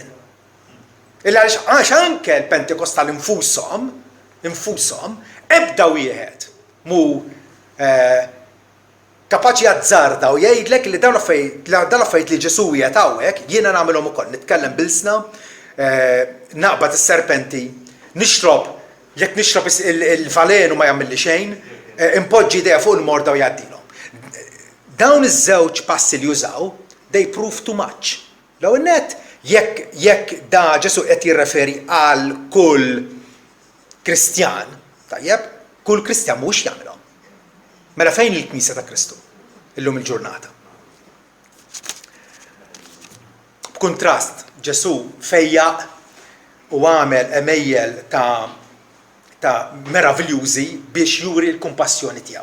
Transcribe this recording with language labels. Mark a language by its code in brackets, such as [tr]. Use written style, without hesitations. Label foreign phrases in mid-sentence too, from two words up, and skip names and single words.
[mt] Għax anke l-Pentekostali infushom ebda wieħed mu kapaċi jazzarda u jgħidlek li dawn l-affarijiet li Ġesu qiegħed hawnhekk jiena nagħmilhom ukoll, nitkellem bilsna, naqbad is-serpenti, jekk nixrob il-valenu ma jagħmilli xejn, impoġġi idea fuq il-morda u jgħaddilhom. Dawn iż-żewġ passi li jużaw, [en] they prove too much. [mt] L-ewwel nett jekk da Ġesu qed jirreferi għal kull Kristjan, tajjeb, kull Kristjan mhux jagħmilhom. Mela fejn il-Knisja ta' Kristu illum il-ġurnata? B'kuntrast, Ġesu fejjaq u għamel emejjel ta' meraviljużi biex juri l-kumpassjoni tiegħu.